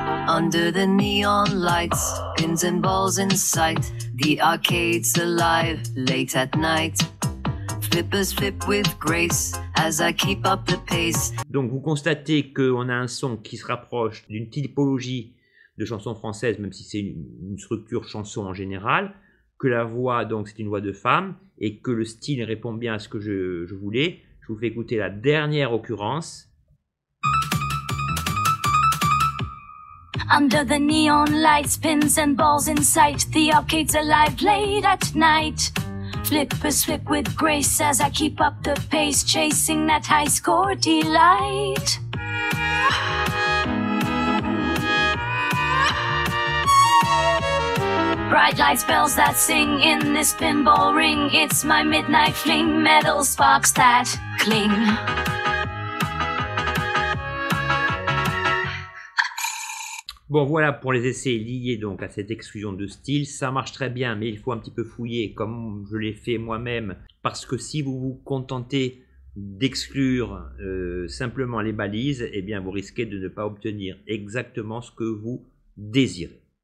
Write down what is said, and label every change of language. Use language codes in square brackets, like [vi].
[en] Under the neon lights, pins and balls in sight, the arcade's alive late at night. Flippers flip with grace as I keep up the pace. [fr] Donc vous constatez qu'on a un son qui se rapproche d'une typologie de chanson française, même si c'est une structure chanson en général, que la voix, donc c'est une voix de femme, et que le style répond bien à ce que je voulais. Je vous fais écouter la dernière occurrence. [en] Under the neon lights, pins and balls in sight, the arcade's alive late at night. Flippers flip with grace as I keep up the pace, chasing that high score delight. Bright lights, bells that sing in this pinball ring. It's my midnight fling, metal sparks that cling. [fr] Bon, voilà pour les essais liés donc à cette exclusion de style. Ça marche très bien, mais il faut un petit peu fouiller comme je l'ai fait moi-même. Parce que si vous vous contentez d'exclure simplement les balises, eh bien vous risquez de ne pas obtenir exactement ce que vous désirez.